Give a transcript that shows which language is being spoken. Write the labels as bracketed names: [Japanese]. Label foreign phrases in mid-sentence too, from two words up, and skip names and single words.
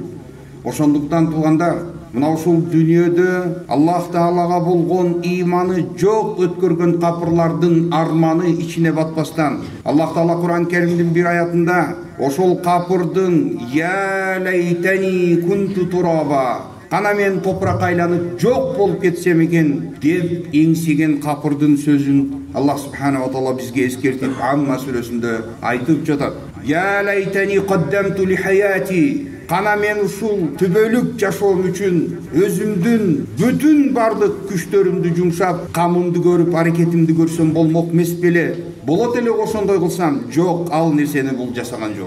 [Kyrgyz] Ошондуктан туугандар, мына ушул дүйнөдө Аллах Таалага болгон иманы жок өткөргөн капырлардын арманы ичине батпастан, Аллах Таала Кур'ан Керимдин бир аятында ошол капырдын [Arabic] يا ليتني كنت ترابا, [Kyrgyz] кана мен топуракка айланып жок болуп кетсем экен деп эңсеген капырдын сөзүн Аллах [Arabic] سبحانه وتعالى [Kyrgyz] бизге эскертип Амма сүрөсүндө айтып жатат. [Arabic] يا ليتني قدمت لحياتي, [Kyrgyz] кана мен ушул түбөлүк жашоом үчүн өзүмдүн бүтүн бардык күчтөрүмдү жумшап, камымды көрүп, аракетимди көрсөм болмок эмес беле? Болот эле ошондой кылсам. Жок, ал нерсени бул жасаган жок.